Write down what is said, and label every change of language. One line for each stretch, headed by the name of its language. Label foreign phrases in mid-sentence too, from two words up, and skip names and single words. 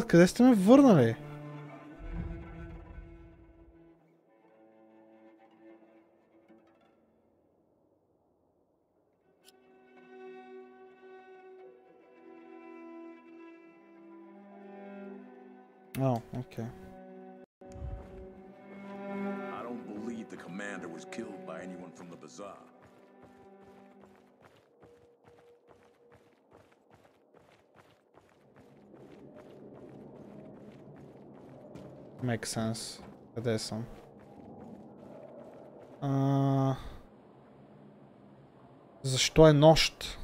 Bulgarian: Къде сте ме върнали? О, окей.
English: I don't believe the commander was killed by anyone from the bazaar. Make sense.
Bulgarian: Къде съм? Защо е нощ?